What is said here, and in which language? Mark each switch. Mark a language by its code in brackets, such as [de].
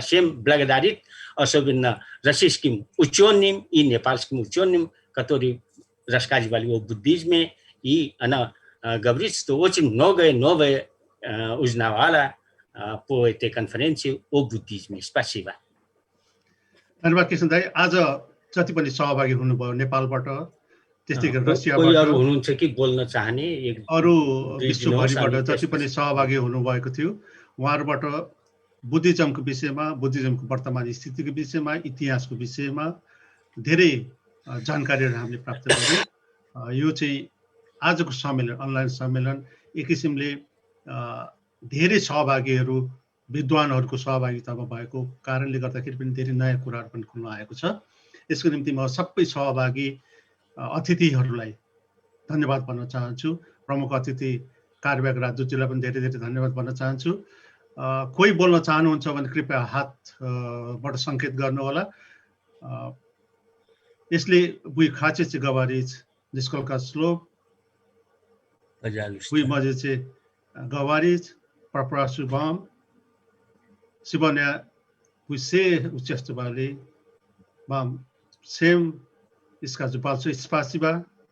[ru] Всем благодарит, особенно российским ученым и непальским ученым, которые рассказывали о буддизме, и она говорит, что очень многое новое узнавала по этой конференции о буддизме. Спасибо. [ne] धन्यवाद कृष्ण दाइ। आज जति पनि सहभागी हुनुभयो नेपालबाट, त्यस्तै गरी रसियाबाट, कोही अरु हुनुहुन्छ कि बोल्न चाहने अरु विश्वभरिबाट जति पनि सहभागी हुनुभएको थियो, उहाँहरुबाट बुद्धिज्मको विषयमा, बुद्धिज्मको वर्तमान स्थितिको विषयमा, इतिहासको विषयमा धेरै जानकारीहरु हामीले प्राप्त गर्यौं। यो चाहिँ आजको सम्मेलन, अनलाइन सम्मेलन एक किसिमले धेरै सहभागीहरु, विद्वानहरुको सहभागितामा भएको कारणले गर्दाखेरि पनि धेरै नयाँ कुराहरु पनि खुल्न आएको छ। यसको निम्ति म सबै सहभागी अतिथिहरुलाई धन्यवाद भन्न चाहन्छु। प्रमुख अतिथि कार्यवाहक राजदूतजीलाई पनि धेरै धेरै धन्यवाद भन्न चाहन्छु। कोही बोल्न चाहनुहुन्छ भने कृपया हातबाट संकेत गर्नु होला। [ru] Если вы хотите говорить несколько слов, вы можете говорить. Попрошу вам. Сегодня вы все участвовали. Вам всем скажу большое спасибо.